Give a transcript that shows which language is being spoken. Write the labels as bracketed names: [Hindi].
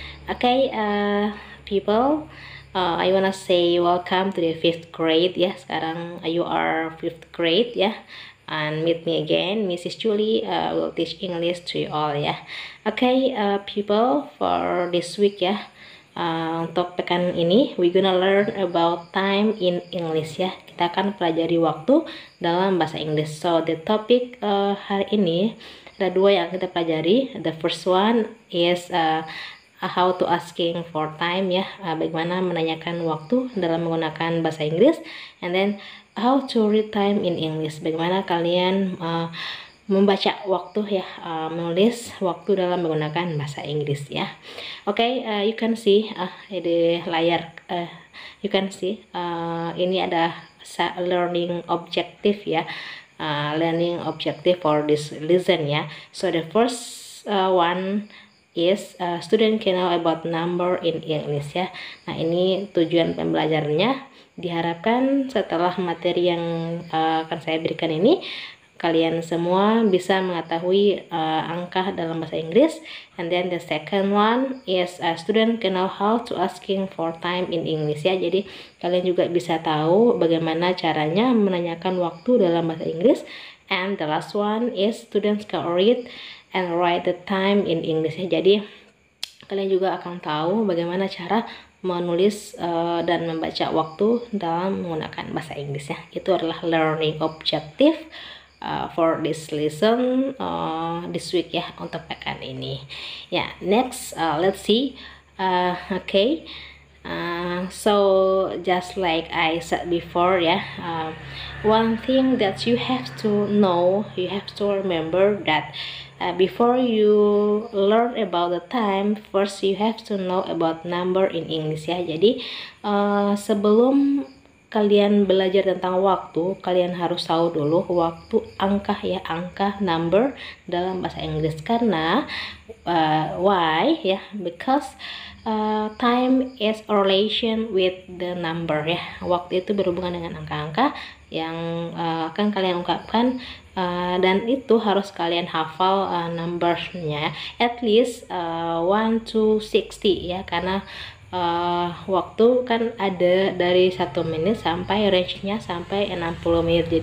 [English] Okay, people. I wanna say welcome to the 5th grade ya. [Indonesian] Sekarang [English] you are 5th grade ya. And meet me again, Mrs. Julie will teach English to you all ya. Okay, people, for this week ya. [Indonesian] Untuk pekan ini [English] we gonna learn about time in English ya. [Indonesian] Kita akan pelajari waktu dalam bahasa Inggris. [English] So the topic [Indonesian] hari ini ada dua yang kita pelajari. [English] The first one is how to asking for time [Indonesian] ya, bagaimana menanyakan waktu dalam menggunakan bahasa Inggris, [English] and then how to read time in English, [Indonesian] bagaimana kalian membaca waktu ya, menulis waktu dalam menggunakan bahasa Inggris ya. [English] Okay, you can see [Indonesian] di layar, [English] you can see [Indonesian] ini ada [English] learning objective ya, learning objective for this lesson ya. So the first one is student can know about number in English ya. [Indonesian] Nah, ini tujuan pembelajarannya. Diharapkan setelah materi yang akan saya berikan ini, kalian semua bisa mengetahui angka dalam bahasa Inggris. [English] And then the second one is student can know how to asking for time in English ya. [Indonesian] Jadi kalian juga bisa tahu bagaimana caranya menanyakan waktu dalam bahasa Inggris. [English] And the last one is students can read and write the time in English ya. [Indonesian] Jadi kalian juga akan tahu bagaimana cara menulis dan membaca waktu dalam menggunakan bahasa Inggris ya. Itu adalah [English] learning objective for this lesson this week [Indonesian] ya, untuk pekan ini ya. [English] Next, let's see. Okay, so just like I said before ya, one thing that you have to know, you have to remember that before you learn about the time, first you have to know about number in English ya. [Indonesian] Jadi sebelum kalian belajar tentang waktu, kalian harus tahu dulu waktu, angka ya, angka, number dalam bahasa Inggris. Karena why ya? [English] Because time is a relation with the number ya. [Indonesian] Waktu itu berhubungan dengan angka-angka yang akan kalian ungkapkan, dan itu harus kalian hafal numbernya at least 1 to 60 ya, karena waktu kan ada dari 1 menit sampai range-nya sampai 60 menit.